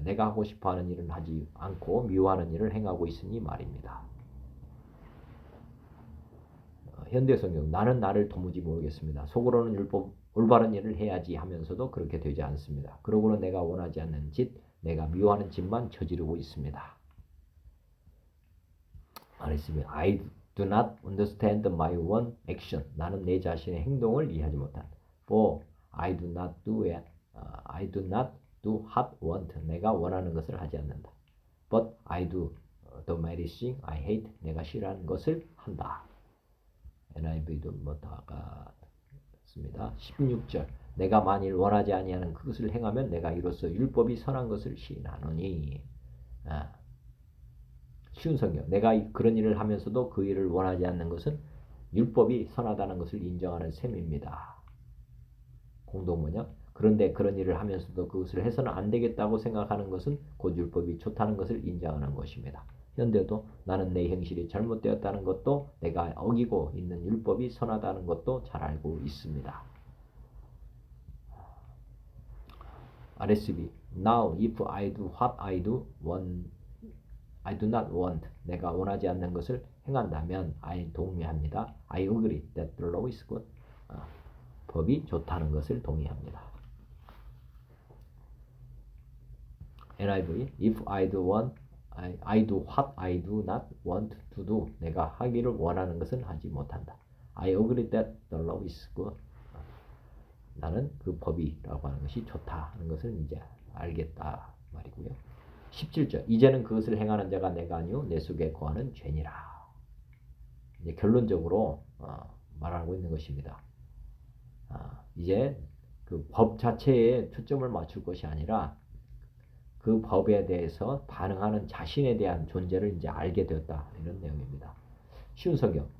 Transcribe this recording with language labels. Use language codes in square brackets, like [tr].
[ko] 내가 하고 싶어하는 일은 하지 않고 미워하는 일을 행하고 있으니 말입니다. 현대성경 나는 나를 도무지 모르겠습니다. 속으로는 율법 올바른 일을 해야지 하면서도 그렇게 되지 않습니다. 그러고는 내가 원하지 않는 짓, 내가 미워하는 짓만 저지르고 있습니다. 말했습니다. [en] I do not understand my own action. [ko] 나는 내 자신의 행동을 이해하지 못한다. [en] For I do not do it. I do not do what want. [ko] 내가 원하는 것을 하지 않는다. [en] But I do the very thing I hate. [ko] 내가 싫어하는 것을 한다. NIV도 다가 습니다. 16절 내가 만일 원하지 아니하는 그것을 행하면 내가 이로써 율법이 선한 것을 시인하노니. 쉬운 성경 내가 그런 일을 하면서도 그 일을 원하지 않는 것은 율법이 선하다는 것을 인정하는 셈입니다. 공동번역 그런데 그런 일을 하면서도 그것을 해서는 안 되겠다고 생각하는 것은 곧 율법이 좋다는 것을 인정하는 것입니다. 현대도 나는 내 형실이 잘못되었다는 것도 내가 어기고 있는 율법이 선하다는 것도 잘 알고 있습니다. [en] RSV Now if I do what I do not want [ko] 내가 원하지 않는 것을 행한다면 [en] I [ko] 동의합니다. [en] I agree that the law is good. [ko] 법이 좋다는 것을 동의합니다. [en] NIV If I do what I do not want to do. [ko] 내가 하기를 원하는 것은 하지 못한다. [en] I agree that the law is good. [ko] 나는 그 법이라고 하는 것이 좋다는 것을 이제 알겠다 말이고요. 17절 이제는 그것을 행하는 자가 내가 아니요 내 속에 거하는 죄니라. 이제 결론적으로 말하고 있는 것입니다. 이제 그 법 자체에 초점을 맞출 것이 아니라 그 법에 대해서 반응하는 자신에 대한 존재를 이제 알게 되었다. 이런 내용입니다. 쉬운 성경.